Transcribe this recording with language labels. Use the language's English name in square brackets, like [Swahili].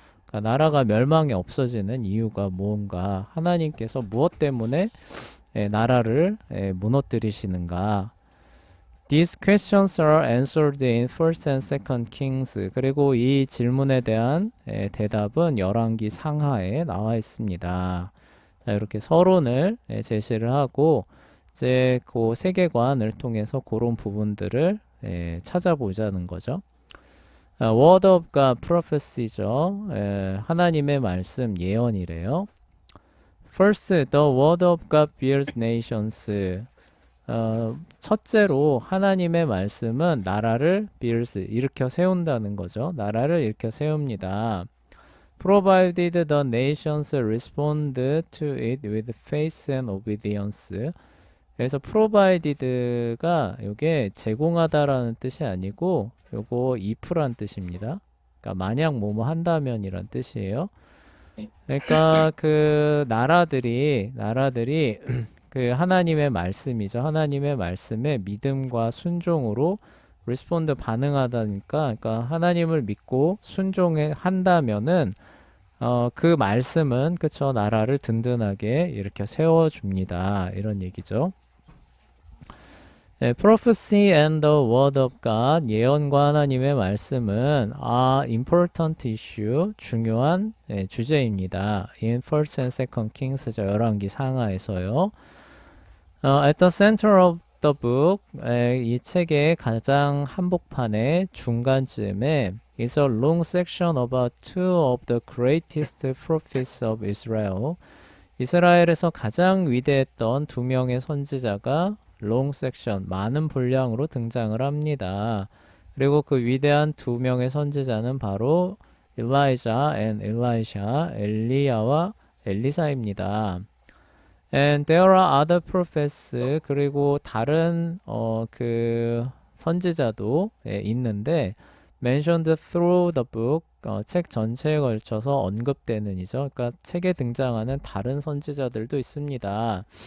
[Korean] 그러니까 나라가 멸망이 없어지는 이유가 무언가? 하나님께서 무엇 때문에 나라를 무너뜨리시는가? [English] These questions are answered in First and Second Kings. [Korean] 그리고 이 질문에 대한 대답은 열왕기 상하에 나와 있습니다. 자, 이렇게 서론을 제시를 하고 이제 그 세계관을 통해서 그런 부분들을 찾아보자는 거죠. [English] Word of God, prophecy죠. [Korean] 하나님의 말씀, 예언이래요. [English] First, the word of God builds nations. [Korean] 첫째로 하나님의 말씀은 나라를 builds, 일으켜 세운다는 거죠. 나라를 일으켜 세웁니다. [English] Provided the nations respond to it with faith and obedience. [Korean] 그래서 provided가 이게 제공하다라는 뜻이 아니고 요거 if란 뜻입니다. 그러니까 만약 뭐뭐 한다면이란 뜻이에요. 그러니까 그 나라들이 그 하나님의 말씀이죠. 하나님의 말씀에 믿음과 순종으로 respond 반응하다니까, 그러니까 하나님을 믿고 순종한다면은 그 말씀은 그쵸 나라를 든든하게 이렇게 세워줍니다. 이런 얘기죠. [English] Prophecy and the Word of God, [Korean] 예언과 하나님의 말씀은 [English] important issue, [Korean] 중요한 주제입니다. [English] In First and Second Kings, [Korean] 열왕기 상하에서요. [English] At the center of the book, [Korean] 이 책의 가장 한복판의 중간쯤에 [English] is a long section about two of the greatest prophets of Israel. [Korean] 이스라엘에서 가장 위대했던 두 명의 선지자가 long section, 많은 분량으로 등장을 합니다. 그리고 그 위대한 두 명의 선지자는 바로 Elijah and Elisha, 엘리야와 엘리사입니다. [English] And there are other prophets. [Korean] 그리고 다른 그 선지자도 있는데 [English] mentioned through the book. [Korean] 책 전체에 걸쳐서 언급되는 이죠. 그러니까 책에 등장하는 다른 선지자들도 있습니다.